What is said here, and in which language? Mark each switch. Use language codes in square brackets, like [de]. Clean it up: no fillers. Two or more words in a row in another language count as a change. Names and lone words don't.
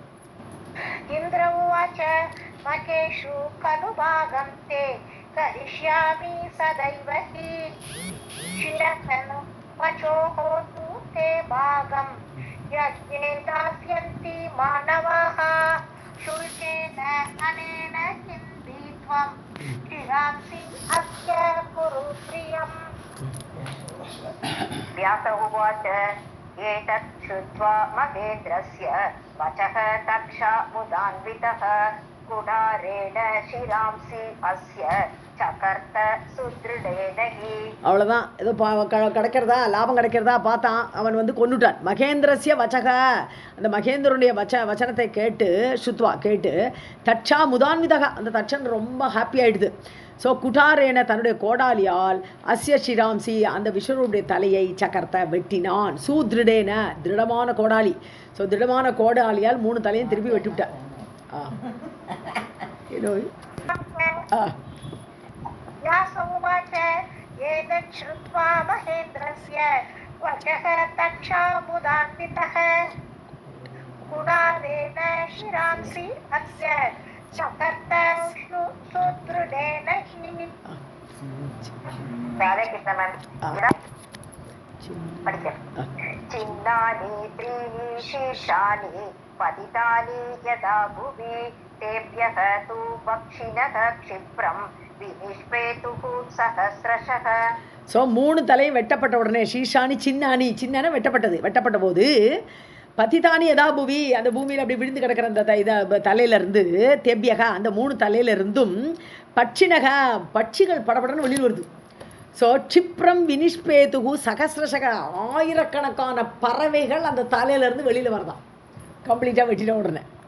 [sa] इन्द्र उवाच मखेषु खलु भागं ते करिष्यामि सदैव हि शिरः पशोः तु ते भागं यज्ञे दास्यन्ति मानवाः शुल्केन अनेन चिन्तित्वं शिरांसि अस्य कुरु प्रियम्. व्यास उवाच एतत् श्रुत्वा महेन्द्रस्य वचः तक्षा मुदान्वितः कुडारेण शिरांसि अस्य चकर्त सुदृढेन हि. [ta] அவ்வளோதான், ஏதோ கிடைக்கிறதா லாபம் கிடைக்கிறதா பார்த்தான். அவன் கொண்டுட்டான். [sa] महेन्द्रस्य वचः, [ta] அந்த மகேந்திரனுடைய வச்சனத்தை கேட்டு சுத்வா கேட்டு [sa] तक्षा मुदान्वितः, [ta] அந்த தட்சன் ரொம்ப ஹாப்பி ஆயிடுது. ஸோ குடாரேன, தன்னுடைய கோடாலியால் [sa] अस्य शिरांसि, [ta] அந்த விஷ்ணுடைய தலையை சக்கர்த்த வெட்டினான். சூத்ருடேன, திருடமான கோடாலி. ஸோ திருடமான கோடாலியால் 3 தலையும் திருப்பி வெட்டி விட்டான். [sa] एतत् श्रुत्वा महेन्द्रस्य वचः तक्षा मुदान्वितः कुडारेण शिरांसि अस्य चकर्त सुदृढेन हि. राधे कृष्ण मैम. चिन्नानि त्रीणि शीर्षाणि पतितानि यदा भुवि तेभ्यः तु पक्षिणः क्षिप्रम् विनिष्पेतुः सहस्रशः. [ta] ஸோ 3 தலையும் வெட்டப்பட்ட உடனே [sa] शीर्षाणि छिन्नानि [ta] வெட்டப்பட்ட போது [sa] पतितानि यदा भूमि, [ta] அந்த பூமியில் அப்படி விழுந்து கிடக்கிற அந்த தலையிலேருந்து தெவ்யக, அந்த 3 தலையிலிருந்தும் பட்சினக, பட்சிகள் படப்படன்னு வெளியில் வருது. ஸோ [sa] क्षिप्रं विनिष्पेतुः सहस्रशः, [ta] ஆயிரக்கணக்கான பறவைகள் அந்த தலையிலேருந்து வெளியில் வரதான் கம்ப்ளீட்டாக வெட்டின உடனே.